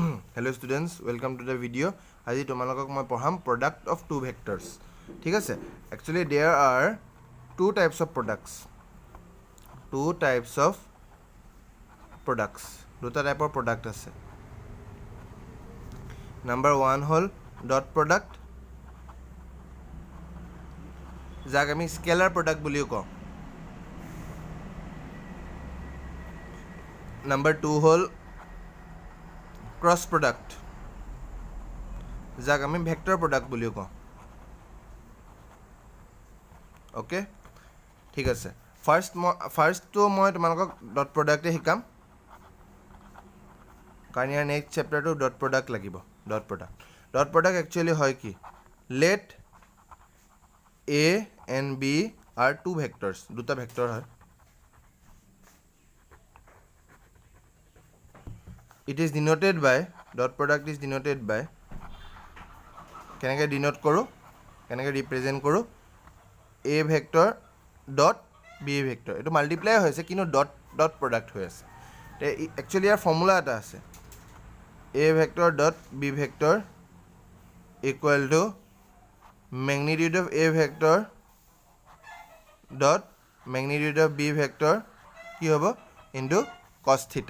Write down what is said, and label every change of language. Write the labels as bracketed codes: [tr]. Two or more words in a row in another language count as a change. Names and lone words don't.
[en] Hello students, welcome to the video. [as] আজি তোমালোকক মই পঢ়াম [en] product of two vectors. [as] ঠিক আছে? [en] Actually there are two types of products. [as] দুটা টাইপৰ product আছে. Number 1 হ'ল [en] dot product. [as] যাক আমি [en] scalar product [as] বুলিও কওঁ. Number 2 হ'ল [en] cross product, [as] যাক আমি [en] vector product [as] বুলিও কওঁ. অ'কে, ঠিক আছে. ফাৰ্ষ্টটো মই তোমালোকক [en] dot product [as] শিকাম, কাৰণ ইয়াৰ [en] next chapter dot product [as] লাগিব. [en] dot product [as] একচুৱেলি হয় কি? [en] let A and B are two vectors, [as] দুটা ভেক্টৰ হয়. [en] It is denoted by, dot product is denoted by, [as] কেনেকৈ ডিনোট কৰোঁ, কেনেকৈ ৰিপ্ৰেজেণ্ট কৰোঁ, [en] A vector dot B vector. [as] এইটো মাল্টিপ্লাই হৈছে কিন্তু [en] dot product [as] হৈ আছে. একচুৱেলি ইয়াৰ ফৰ্মুলা এটা আছে, [en] A vector dot B vector equal to magnitude of A vector dot magnitude of B vector [as] কি হ'ব [en] into cos theta.